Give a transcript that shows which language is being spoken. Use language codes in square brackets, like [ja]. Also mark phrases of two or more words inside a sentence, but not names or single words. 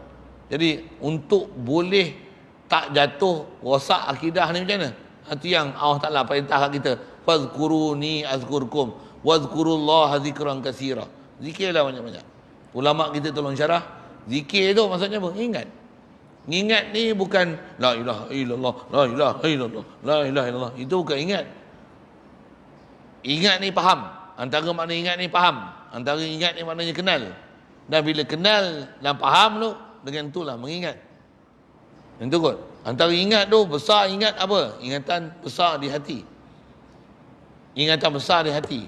[ms] Jadi untuk boleh tak jatuh rosak akidah ni macam mana? Itu yang Allah Ta'ala perintah kat kita. [ar] فاذكروني أذكركم واذكروا الله ذكرا كثيرا. [ms] Zikirlah banyak-banyak. Ulama kita tolong syarah. Zikir tu maksudnya apa? Ingat. Ingat ni bukan [ar] لا إله إلا الله, لا إله إلا الله, لا إله إلا الله. [ms] Itu bukan ingat. Ingat ni faham. Antara makna ingat ni faham. Antara ingat ni maknanya kenal. Dan bila kenal dan faham tu, dengan itulah mengingat. Itu kot. Antara ingat tu, besar ingat apa? Ingatan besar di hati. Ingatan besar di hati.